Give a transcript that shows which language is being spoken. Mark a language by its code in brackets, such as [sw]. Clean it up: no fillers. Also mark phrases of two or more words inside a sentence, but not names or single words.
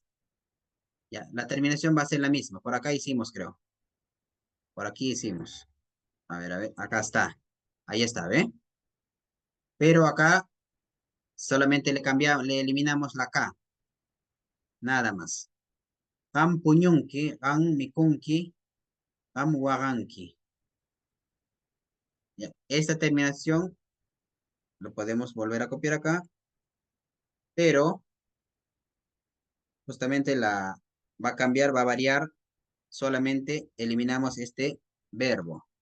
[es] Ya, la terminación va a ser la misma. Por acá hicimos, creo. Por aquí hicimos. A ver, acá está. Ahí está, ¿ve? Pero acá solamente le cambiamos, le eliminamos la K. Nada más. [qu] Gam puñunki, gam mikunki, gam waganki. [es] Ya, esta terminación lo podemos volver a copiar acá, pero justamente va a cambiar, va a variar. Solamente eliminamos este verbo.